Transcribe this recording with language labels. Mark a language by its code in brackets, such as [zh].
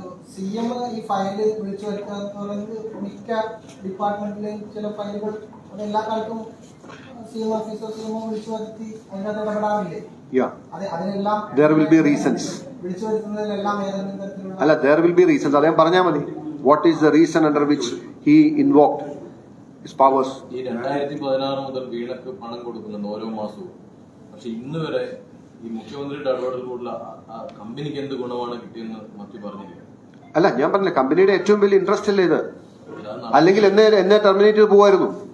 [ml] CM ഈ file വിളിച്ചു വരുത്താന്ന് പറയുന്നത് മിക്ക ഡിപ്പാർട്ട്മെന്റിലെയും ചില ഫയലുകൾ എല്ലാ കാലത്തും സിഎം ഓഫീസോ സിഎം വിളിച്ചു വരുത്തി അതിനകത്ത് ഇടപെടാറില്ലേ? അതിനെല്ലാം [en] there will be reasons. [ml] വിളിച്ചു വരുത്തുന്നതിലെല്ലാം ഏതെങ്കിലും തരത്തിലുള്ള [en] അല്ല, there will be reasons. [ml] അദ്ദേഹം പറഞ്ഞാൽ മതി. [en] What is the reason under which he invoked his powers? [ml] ഈ 2016 മുതൽ വീണക്ക് പണം കൊടുക്കുന്നുണ്ട് ഓരോ മാസവും. പക്ഷെ ഇന്ന് വരെ ഈ മുഖ്യമന്ത്രിയുടെ ഇടപെടലിലുള്ള കമ്പനിക്ക് എന്ത് ഗുണമാണ് കിട്ടിയെന്ന് മറ്റു പറഞ്ഞില്ല. അല്ല, ഞാൻ പറഞ്ഞില്ല, കമ്പനിയുടെ ഏറ്റവും വലിയ ഇൻട്രസ്റ്റ് അല്ലേ ഇത്? അല്ലെങ്കിൽ എന്നെ ടെർമിനേറ്റ് ചെയ്ത് പോവായിരുന്നു.